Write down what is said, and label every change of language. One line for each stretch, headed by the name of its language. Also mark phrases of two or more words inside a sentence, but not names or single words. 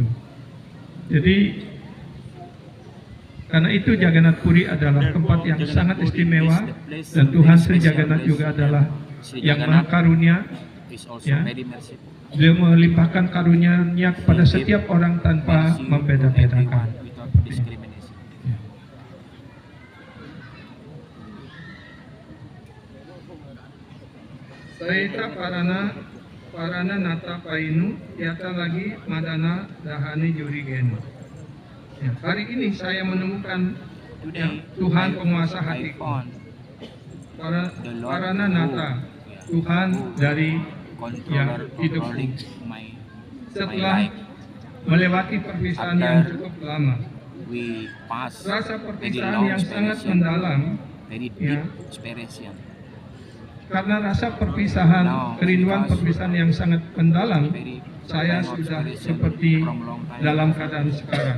Indonesian: Jadi karena itu Jagannath Puri adalah tempat yang sangat istimewa, dan Tuhan Sri Jagannath juga adalah yang Maha Karunia, ya. Beliau melimpahkan karunia-Nya kepada setiap orang tanpa membeda-bedakan. Ya.
Bangla: Saita Parana Nata Painu Yata lagi Madana Dahani Jurigenu.
Indonesian: Ya, hari ini saya menemukan, ya, Tuhan penguasa hatiku. Parana Nata, Tuhan dari, ya, hidupku. Setelah melewati perpisahan yang cukup lama, rasa perpisahan yang sangat mendalam, ya, karena rasa perpisahan, kerinduan perpisahan yang sangat mendalam, saya sudah seperti dalam keadaan sekarang.